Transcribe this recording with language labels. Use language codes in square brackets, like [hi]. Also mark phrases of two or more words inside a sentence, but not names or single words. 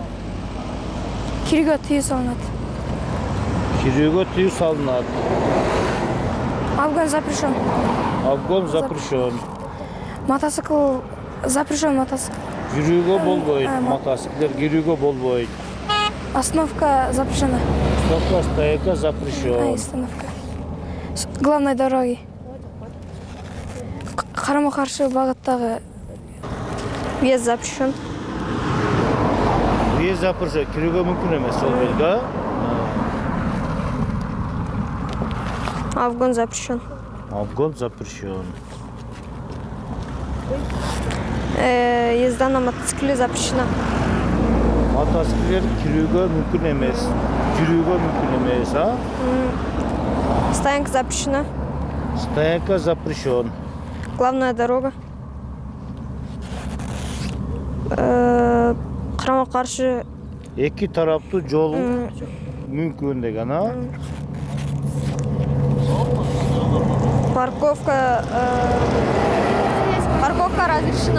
[ky] Кирүүгө тыюу салынат. Кирүүгө тыюу салынат. [ru] Обгон запрещен. Обгон запрещен. Мотоцикл запрещен, мотоцикл. [ky] Жүрүүгө болбойт. Мотоциклдер кирүүгө болбойт. [ru] Остановка запрещена. Остановка, стоянка запрещен. Остановка. С главной дороги. [ky] Карама-каршы багыттагы [ru] въезд запрещен. Въезд запрещен. [ky] Кирүүгө мүмкүн эмес жол белги. [ru] Обгон запрещен. Обгон запрещен. Езда на мотоцикле запрещена. [ky] Мотоциклдер кирүүгө мүмкүн эмес. Жүрүүгө мүмкүн эмес, а? [ru] Стоянка запрещена. Стоянка запрещен. Главная дорога. [ky] Карама-каршы Эки тараптуу жол мүмкүн деген, а? [ru] парковка разрешена.